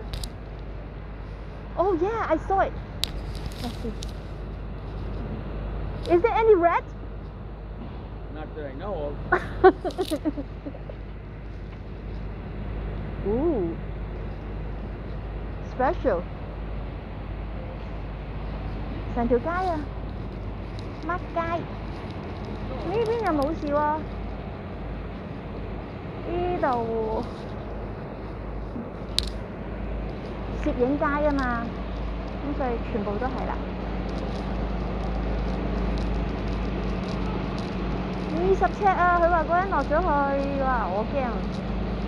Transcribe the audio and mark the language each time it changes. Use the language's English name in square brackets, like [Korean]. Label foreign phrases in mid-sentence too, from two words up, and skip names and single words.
[English] Oh yeah, I saw it. Let's see. Is there any rat? Not that I know of. Ooh. Special. [Cantonese] 成條街啊，乜街？呢邊又冇事喎。呢度攝影街啊嘛，咁所以全部都係啦。20尺啊！佢話嗰人落咗去，哇！我驚。